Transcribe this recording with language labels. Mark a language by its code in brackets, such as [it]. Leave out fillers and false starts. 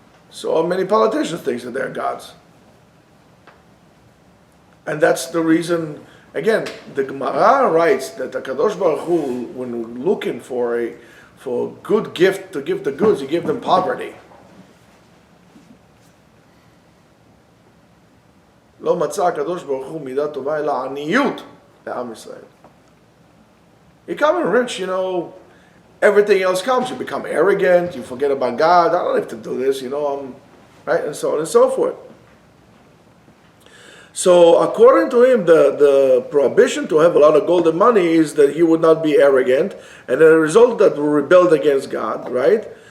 [en] So many politicians think that they're gods. And that's the reason, again, the Gemara writes that the Kadosh Baruch Hu, when looking for a good gift to give the goods, he gave them poverty. [he] לא מצא הקדוש ברוך הוא מידה טובה אלא עניות לעם ישראל. [en] You come rich, everything else comes. You become arrogant, you forget about God. I don't have to do this, right? And so on and so forth. So according to him, the prohibition to have a lot of gold and money is that he would not be arrogant, and as a result that we rebelled against God, right?